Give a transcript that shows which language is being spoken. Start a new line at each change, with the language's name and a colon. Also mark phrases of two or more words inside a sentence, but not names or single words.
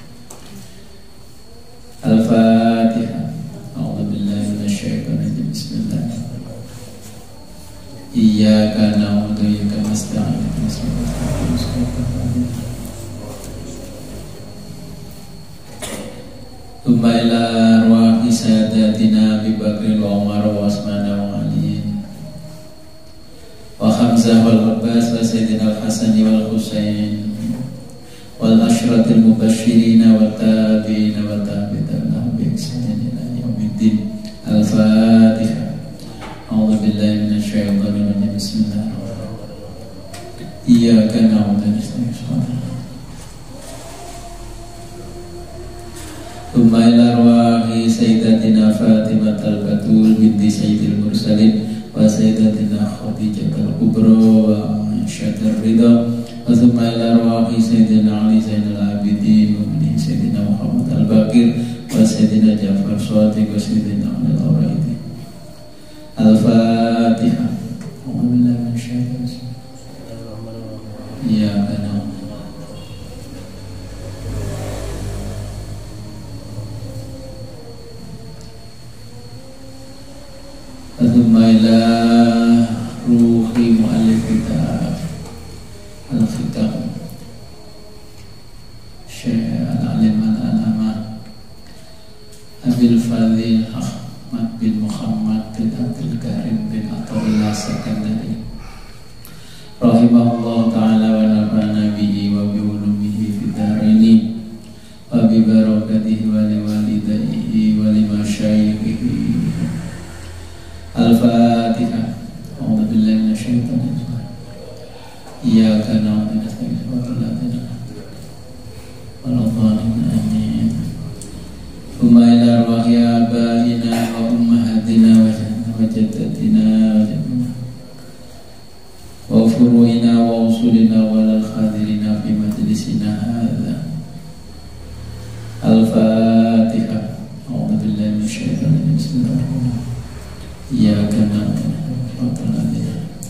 Arabic: Al-Fatihah. أعوذ بالله من الشيطان الرجيم. بسم الله الرحمن الرحيم. إياك نعبد وإياك نستعين. ثم إلى أرواح سيدتنا أبي بكر وعمر وعثمان وعلي وحمزة والعباس وسيدنا الحسن والحسين والعشرة المبشرين والتابعين والتابعين بإحسان إلى يوم الدين. Al-Fatihah. أعوذ بالله من الشيطان الرجيم. بسم الله الرحمن الرحيم. إياك نعبد وإياك نستعين. ثم إلى أرواح سيدتنا فاطمة البتول بنت سيد المرسلين وسيدتنا خديجة الكبرى وعائشة الرضا وثم إلى أرواح سيدنا علي زين العابدين وابن سيدنا محمد الباقر وسيدنا جعفر صادق وسيدنا علي العريضي. Al-Fatihah. أعوذ بالله من الشيطان الرجيم. يا كان ثم إلى روح مؤلف كتاب الحكم شيخ العالم العلامة أبي الفضل أحمد بن محمد بن عبد الكريم بن عطاء الله السكندري رحمه الله تعالى ونفعنا به وبعلومه في الدارين وببركاته ولوالديه ولمشايخه. Al-Fatihah. أعوذ بالله من الشيطان الرجيم. إياك نعبد وإياك نستعين. آمين. ثم إلى أرواح آبائنا وأمهاتنا وجداتنا وفروعنا وأصولنا وللحاضرين في مجلسنا هذا. Al-Fatihah. أعوذ بالله من الشيطان الرجيم. بسم الله الرحمن الرحيم. إياك نعبد وإياك نستعين.